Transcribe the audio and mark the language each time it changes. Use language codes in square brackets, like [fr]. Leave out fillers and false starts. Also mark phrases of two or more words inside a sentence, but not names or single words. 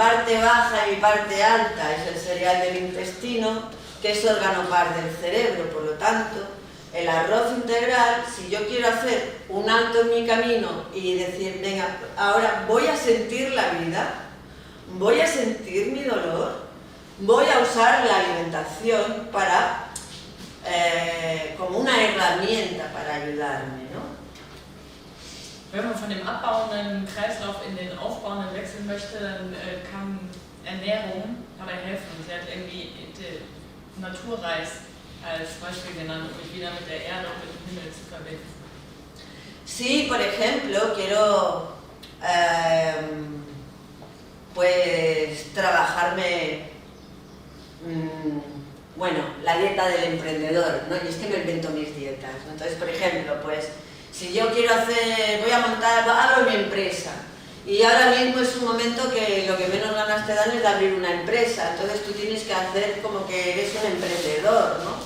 [es] parte baja y mi parte alta, es el cereal del intestino, que es órgano par del cerebro, por lo tanto, el arroz integral, si yo quiero hacer un alto en mi camino y decir, venga, ahora voy a sentir la vida, voy a sentir mi dolor, voy a usar la alimentación para, como una herramienta para ayudarme, ¿no? [de] Wenn man von dem abbauenden Kreislauf in den aufbauenden wechseln möchte, dann kann Ernährung dabei helfen. Sie hat irgendwie den Naturreis als Beispiel genannt, um mich wieder mit der Erde und mit dem Himmel zu verbinden. [es] Si, por ejemplo, quiero pues trabajarme, bueno, la dieta del emprendedor, ¿no? Y es que me invento mis dietas, ¿no? Entonces, por ejemplo, pues si yo quiero voy a montar, abro mi empresa y ahora mismo es un momento que lo que menos ganas te dan es de abrir una empresa, entonces tú tienes que hacer como que eres un emprendedor, ¿no?